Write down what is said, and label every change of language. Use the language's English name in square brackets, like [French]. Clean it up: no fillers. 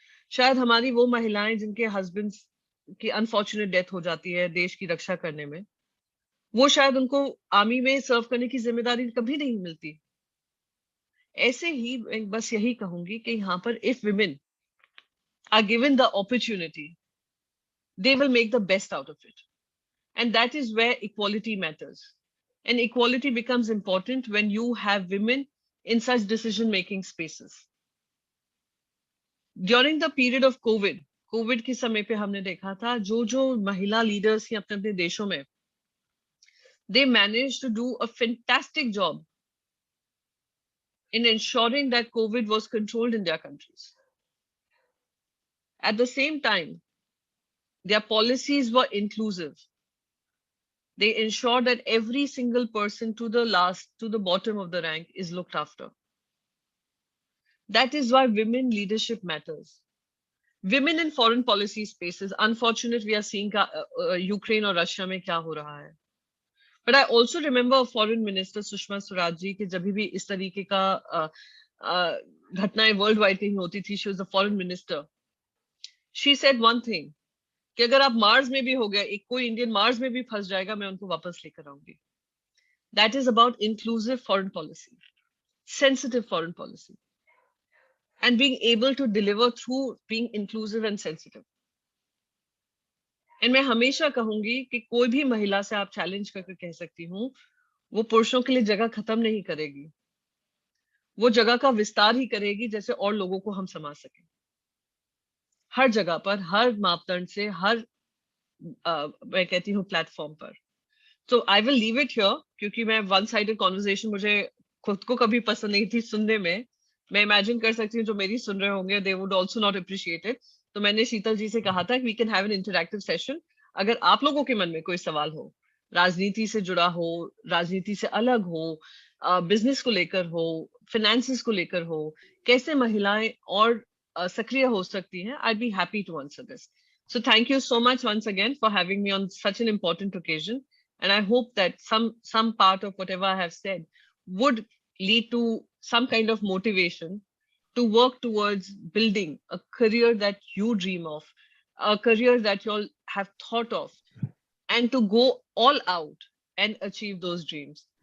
[Hindi] शायद हमारी वो महिलाएं जिनके हस्बैंड्स की अनफॉर्चुनेट डेथ हो जाती है देश की रक्षा करने में, वो शायद उनको आर्मी में सर्व करने की जिम्मेदारी कभी नहीं मिलती। ऐसे ही मैं बस यही कहूंगी कि यहाँ पर [English] If women are given the opportunity, they will make the best out of it. And that is where equality matters. And equality becomes important when you have women in such decision making spaces. During the period of COVID [Hindi] के समय पे हमने देखा था जो महिला leaders थी अपने अपने देशों में, [English] they managed to do a fantastic job in ensuring that COVID was controlled in their countries. At the same time, their policies were inclusive. They ensure that every single person to the bottom of the rank is looked after. That is why women leadership matters. Women in foreign policy spaces, unfortunately, we are seeing Ukraine or Russia [Hindi] mein kya ho raha hai. [English] But I also remember a foreign minister, Sushma Swaraj ji, [Hindi] कि जब भी इस तरीके का घटनाएं world wide कहीं होती थी, [English] she was the foreign minister. She said one thing, [Hindi] कि अगर आप मार्स में भी हो गए, एक कोई इंडियन मार्स में भी फंस जाएगा, मैं उनको वापस लेकर आऊंगी. [English] That is about inclusive foreign policy, sensitive foreign policy, and being able to deliver through being inclusive and sensitive. [Hindi] And मैं हमेशा कहूंगी कि कोई भी महिला से आप चैलेंज करके कह सकती हूँ, वो पुरुषों के लिए जगह खत्म नहीं करेगी, वो जगह का विस्तार ही करेगी जैसे और लोगों को हम समा सकें, हर जगह पर, हर मापदंड से, हर मैं कहती हूँ प्लेटफॉर्म पर. [English] So I will leave it here [Hindi] क्योंकि मैं वन साइडेड कॉन्वर्सेशन मुझे खुद को कभी पसंद नहीं थी सुनने में. मैं इमेजिन कर सकती हूँ जो मेरी सुन रहे होंगे, [English] they would also not appreciate it. [Hindi] तो मैंने शीतल जी से कहा था कि [English] we can have an interactive session. [Hindi] अगर आप लोगों के मन में कोई सवाल हो, राजनीति से जुड़ा हो, राजनीति से अलग हो, बिजनेस को लेकर हो, फाइनेंसेस को लेकर हो, कैसे महिलाएं और सक्रिय हो सकती हैं, [English] I'd be happy to answer this. So thank you so much once again for having me on such an important occasion. And I hope that some part of whatever I have said would lead to some kind of motivation to work towards building a career that you dream of, a career that you all have thought of, and to go all out and achieve those dreams.